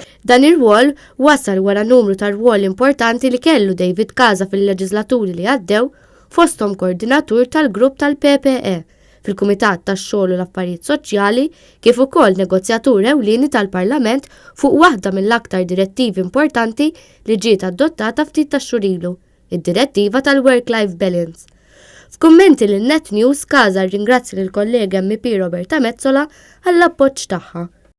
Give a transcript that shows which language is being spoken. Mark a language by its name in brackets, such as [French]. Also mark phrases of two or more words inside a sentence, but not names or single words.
[Maltese] Dan ir-rwol wasal wara numru ta' rwol importanti li kellu David Casa fil-leġislaturi li għaddew fosthom koordinatur tal-grupp tal-PPE fil-Kumitat tax-Xogħol u l-Affarijiet Soċjali kif ukoll negozjatur ewlieni tal-Parlament fuq waħda mill-aktar direttivi importanti li ġiet adottata ftit tax-xhur ilu, id-direttiva tal-Work-Life Balance. F'kummenti lin Net News Casa rringrazzja lill-kollega MP Roberta Mezzola għall-appoġġ tagħha.